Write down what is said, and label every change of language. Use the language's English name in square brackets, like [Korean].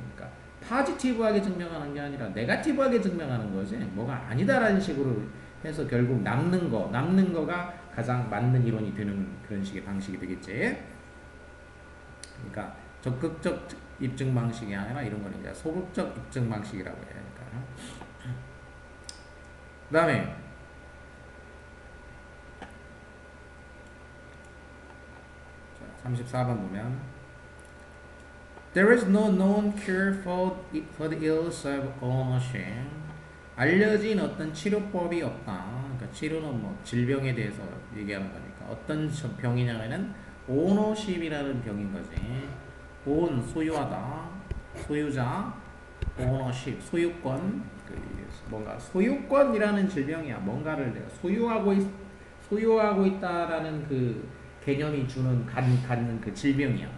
[Korean] 그러니까 포지티브하게 증명하는 게 아니라 네거티브하게 증명하는 거지. 뭐가 아니다라는 식으로 해서 결국 남는 거가 가장 맞는 이론이 되는 그런 식의 방식이 되겠지. 그러니까 적극적 입증 방식이 아니라 이런 거는 이제 소극적 입증 방식이라고 해야 하니까. [English] 그 다음에 34번 보면 There is no known cure for the ills of ownership. [Korean] 알려진 어떤 치료법이 없다. 그러니까 치료는 뭐 질병에 대해서 얘기하는 거니까 어떤 병이냐면은 ownership이라는 병인 거지. own 소유하다, 소유자, ownership 소유권. 뭔가 소유권이라는 질병이야. 뭔가를 내가 소유하고 있다라는 그 개념이 주는 갖는 그 질병이야.